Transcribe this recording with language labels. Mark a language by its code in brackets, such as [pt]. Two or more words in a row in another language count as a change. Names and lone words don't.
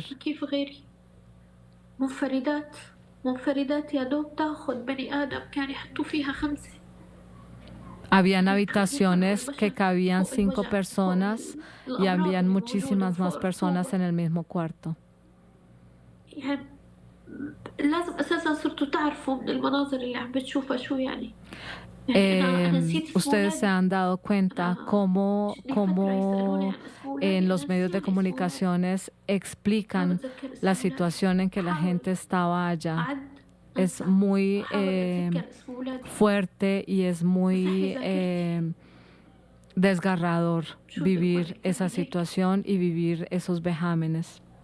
[ar] كيف غيري؟ منفردات يا دوب تاخذ بني آدم كان يحطوا فيها 5. [es] Habían habitaciones que cabían 5 personas y habían muchísimas más personas en el mismo cuarto. [ar] يعني لازم أساسا صرتوا تعرفوا من المناظر اللي عم بتشوفها شو يعني. [es] Ustedes se han dado cuenta cómo en los medios de comunicaciones explican la situación en que la gente estaba allá. Es muy fuerte y es muy desgarrador vivir esa situación y vivir esos vejámenes.